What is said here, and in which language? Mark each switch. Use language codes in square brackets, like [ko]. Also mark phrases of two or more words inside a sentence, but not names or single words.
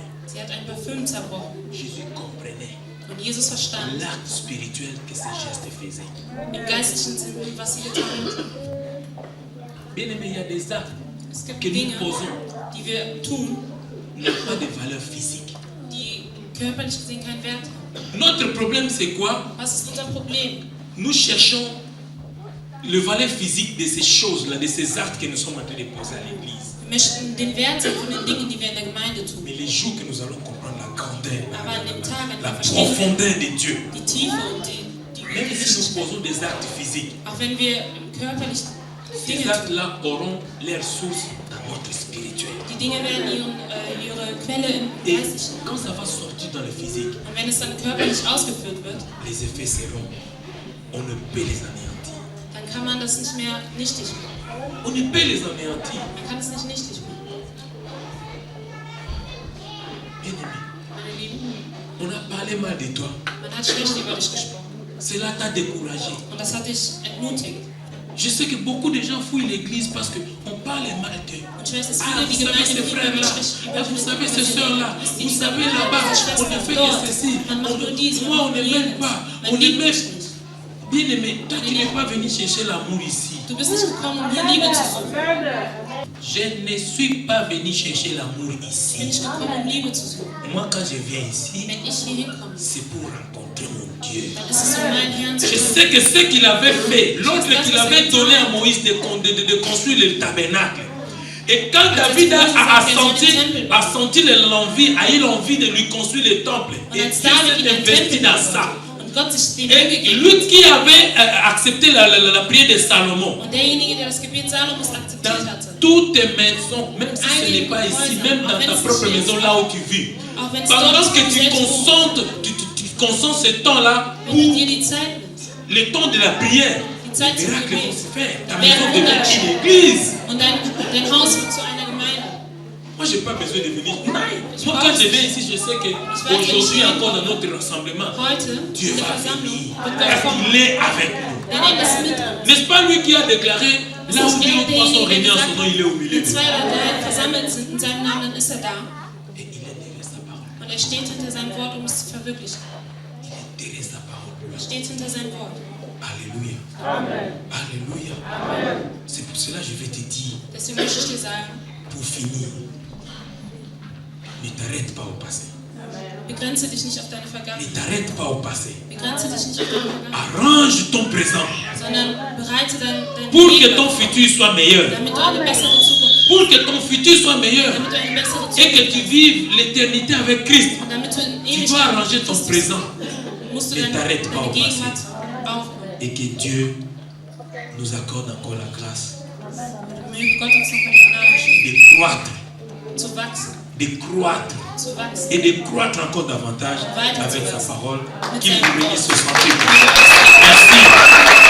[de] Sie hat ein Parfüm zerbrochen. [fr] Jésus comprenait [de] Und Jesus verstand [fr] l'acte spirituel que ces gestes faisaient. [de] im geistlichen Sinn, was sie getan hat. [fr] Bien-aimé, il y a des actes [de] Es gibt [fr] que nous [de] Dinge, [fr] posons [de] die wir tun, [fr] n'ont pas de valeur physique. [de] die körperlich gesehen keinen Wert haben. [fr] Notre problème, c'est quoi? [de] Was ist unser Problem? [fr] Nous cherchons le valeur physique de ces choses-là, de ces actes que nous sommes en train de poser à l'église. [de] Wir möchten den Wert sehen von den Dingen, die wir in der Gemeinde tun. [fr] Mais les jours que nous allons comprendre la grandeur, [de] Aber an dem Tag, an [fr] la [de] dem wir verstehen, [fr] profondeur de Dieu, [de] die Tiefe und die [fr] même si nous [de] Gewichtigkeit, [fr] posons des actes physiques, [de] auch wenn wir körperlich Dinge [fr] ces [de] tun, [fr] actes-là auront leur source dans notre spirituel. [de] die Dinge werden ihre Quelle im [fr] Et [de] Geistlichen. [fr] quand ça va sortir dans le physique, [de] Und wenn es dann körperlich ausgeführt wird, [fr] les effets seront, on ne peut les anéantir. [de] dann kann man das nicht mehr nichtig machen. [fr] On ne peut les anéantir. [de] Man kann es nicht nichtig machen. [fr] Bien-aimé, [de] Meine Lieben, [fr] on a parlé mal de toi. [de] man hat schlecht über dich gesprochen. [fr] Cela t'a découragé. [de] Und das hat dich entmutigt. [fr] Je sais que beaucoup de gens fuient l'église parce qu'on parle mal d'eux. [de] Und ich weiß, dass Ah, viele [fr] vous [de] die [fr] savez [de] Gemeinde [fr] ces [de] lieben, [fr] frères-là, [de] über [fr] ah, vous savez ces sœurs-là, [de] Wisst ihr, [fr] vous [de] die [fr] savez [de] Brüder, [fr] là-bas, [de] die [fr] on [de] Schwestern [fr] ne fait [de] dort, [fr] que ceci, [de] man macht nur dies, [fr] moi on ne m'aime [de] jenes. [fr] pas, [de] Man [fr] on ne [de] liebt [fr] m'aime. [de] mich nicht. [fr] Bien aimé, toi tu n'es pas venu chercher l'amour ici. [de] Du bist nicht gekommen, um hier Liebe zu suchen. [fr] Je ne suis pas venu chercher l'amour ici. [de] Bin ich gekommen, um Liebe zu suchen. [fr] Moi, quand je viens ici, [de] Wenn ich hier hinkomme, [fr] c'est pour rencontrer mon Dieu. [de] dann ist es um meinen Herrn zu [fr] Je [de] suchen. [fr] sais que ce qu'il avait fait, l'ordre qu'il avait donné à Moïse de construire le tabernacle. Et quand David a senti l'envie, a eu l'envie de lui construire le temple, et Dieu s'est investi dans ça. Et lui qui avait accepté la prière de Salomon, [de] Und derjenige, der das Gebet Salomos akzeptiert [fr] dans [de] hatte, [fr] toutes tes maisons, même si ce n'est pas ici, même dans ta propre maison là où tu vis, pendant que tu consentes ce temps-là, [de] wenn du dir die Zeit nimmst, [fr] le temps de la prière, [de] die Zeit [fr] les [de] zum [fr] miracles vont [de] Gebet, [fr] se faire. Ta maison devient une église. [de] und dein Haus wird zu einer Gemeinde. [fr] Moi, je n'ai pas besoin de venir. Moi, quand je viens ici, je sais qu'aujourd'hui encore dans notre rassemblement, [de] Heute, [fr] Dieu [de] in der [fr] va [de] Versammlung, [fr] venir. [de] wird Gott [fr] Parce [de] kommen. [fr] qu'il est avec nous. [de] Denn er ist mit uns. [fr] N'est-ce pas lui qui a déclaré, là où deux ou trois sont réunis en son nom, il est au milieu [de] Wenn [fr] de nous. [de] zwei oder drei versammelt sind in seinem Namen, dann ist er da. [fr] Et il est derrière sa parole. [de] Und er steht hinter seinem Wort, um es zu verwirklichen. [fr] Il est derrière sa parole. [de] Er steht hinter seinem Wort. [fr] Alléluia. Alléluia. C'est pour cela que je vais te dire, [de] Deswegen möchte ich dir sagen, [fr] pour finir, ne t'arrête pas au passé. [de] begrenze dich nicht auf deine [fr] Ne [de] Vergangenheit. [fr] t'arrête pas au passé. [de] Begrenze dich nicht auf deine Vergangenheit, [fr] Arrange ton présent [de] sondern bereite dein [fr] pour que [de] Leben, [fr] ton futur soit meilleur. [de] damit du eine bessere Zukunft, [fr] Pour que ton futur soit meilleur. [de] damit du eine bessere [fr] Et que [de] Zukunft [fr] tu vives l'éternité avec Christ. [de] und damit du in [fr] Tu dois arranger ton présent [de] musst du [fr] Ne [de] deine [fr] t'arrête pas au [de] Gegenwart aufbauen. [fr] et que Dieu nous accorde encore la grâce [de] Möge Gott uns noch die Gnade schenken, [fr] de croître, [de] zu wachsen, zu wachsen. [fr] et de croître encore davantage avec sa parole. Qu'il vous bénisse ce soir. Merci. Merci.